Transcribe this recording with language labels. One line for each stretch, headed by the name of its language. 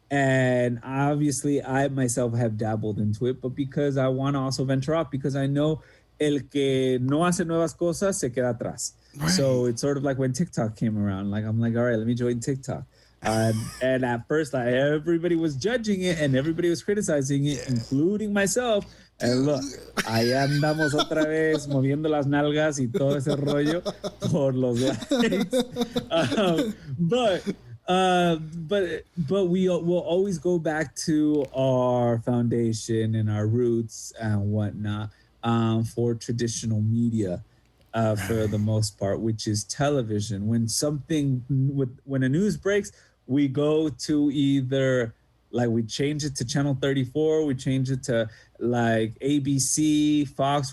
English: And obviously, I myself have dabbled into it, but because I want to also venture out, because I know
Spanish: el que no hace nuevas cosas se queda atrás.
English: Right. So it's sort of like when TikTok came around. Like I'm like, all right, let me join TikTok. And at first, everybody was judging it and everybody was criticizing it, including myself. And look,
Spanish: allá andamos otra vez moviendo las nalgas y todo ese rollo por los likes.
English: But we will always go back to our foundation and our roots and whatnot. For traditional media, for the most part, which is television. When a news breaks, we go to either like we change it to channel 34, we change it to like ABC, Fox.